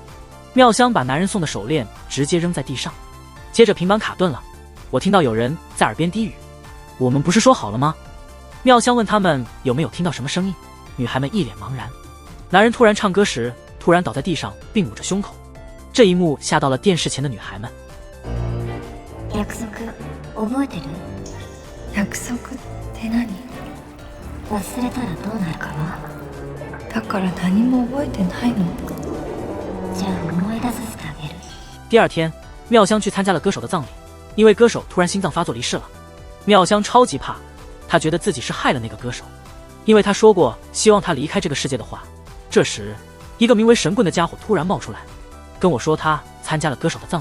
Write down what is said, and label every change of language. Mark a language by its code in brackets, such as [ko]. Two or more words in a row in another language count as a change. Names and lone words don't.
[zh] 妙香把男人送的手链直接扔在地上，接着平板卡顿了。我听到有人在耳边低语，我们不是说好了吗？妙香问他们有没有听到什么声音，女孩们一脸茫然。男人突然唱歌时突然倒在地上并捂着胸口，这一幕吓到了电视前的女孩们。 [ja] 約束覚えてる？約束って何？忘れたらどうなるかな？だから何も覚えてないの？じゃあ思い出させてあげる。 [zh] 第2天，妙香去参加了歌手的葬礼，因为歌手突然心脏发作离世了。妙香超级怕，她觉得自己是害了那个歌手，因为他说过希望他离开这个世界的话。这时，一个名为神棍的家伙突然冒出来，跟我说他参加了歌手的葬礼。